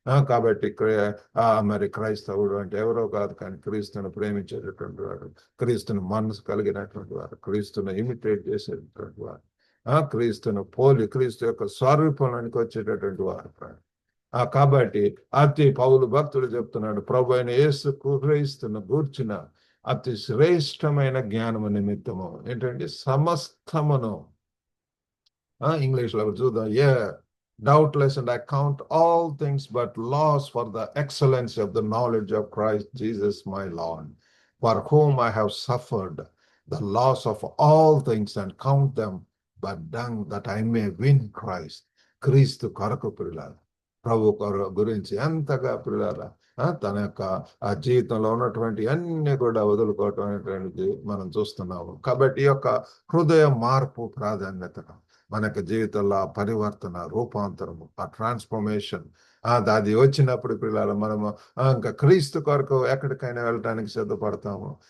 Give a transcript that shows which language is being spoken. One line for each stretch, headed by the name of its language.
Telugu: కాబట్టి మరి క్రైస్తవుడు అంటే ఎవరో కాదు, కానీ క్రీస్తును ప్రేమించేటటువంటి వాడు, క్రీస్తును మనసు కలిగినటువంటి వాడు, క్రీస్తును ఇమిటేట్ చేసేటటువంటి వాడు, క్రీస్తును పోలి క్రీస్తు యొక్క స్వరూపంలోనికి వచ్చేటటువంటి వాడు. కాబట్టి అతి పౌలు భక్తుడు చెప్తున్నాడు, ప్రభు అయిన యేసు క్రీస్తును గూర్చిన అతి శ్రేష్టమైన జ్ఞానము నిమిత్తము ఏంటంటే సమస్తమును ఇంగ్లీష్లో చూద్దాం.
English: Doubtless, and I count all things but loss for the excellency of the knowledge of Christ Jesus my Lord, for whom I have suffered the loss of all things and count them but dung that I may win Christ.
Telugu: క్రీస్తు కొరకు పిల్లలు ప్రభు గురించి ఎంతగా పిల్లల తన యొక్క ఆ జీవితంలో ఉన్నటువంటి అన్ని కూడా వదులుకోవటం అనేటువంటిది మనం చూస్తున్నాము. కాబట్టి ఈ యొక్క హృదయ మార్పు ప్రాధాన్యతను మనకు జీవితంలో పరివర్తన, రూపాంతరము, ఆ ట్రాన్స్ఫర్మేషన్ అది వచ్చినప్పుడు పిల్లలు మనము ఇంకా క్రీస్తు కొరకు ఎక్కడికైనా వెళ్ళటానికి సిద్ధపడతాము.